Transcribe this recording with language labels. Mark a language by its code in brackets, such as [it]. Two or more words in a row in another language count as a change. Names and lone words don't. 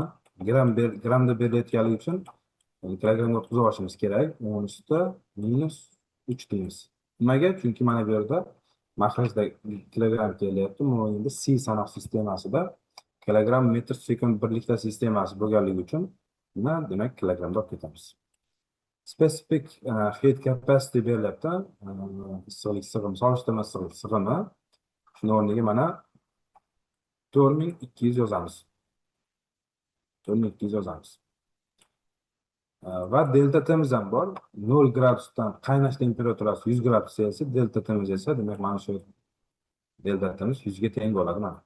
[uz] Gramda berilayotganligi uchun kilogramga o'tkazib olishimiz kerak. Uning ustida -3 deymiz. Nimaga? Chunki mana bu yerda mahrajda kilogram kelyapti. Mana endi C sanoq sistemasida kilogram metr sekund birlikda sistemasi bo'lganligi uchun buni demak kilogramda olib ketamiz. [en] Specific heat capacity berilyapti. [uz] Issiqlik sig'imi, solishtirma issiqlik sig'imi. Shuni o'rniga mana 4200 yozamiz. 4200 yozamiz. Va delta Timiz ham bor. 0 gradusdan qaynash temperaturasi 100 gradus Selsiy, delta Timiz esa demak mana shu delta Timiz 100 ga teng bo'ladi mana.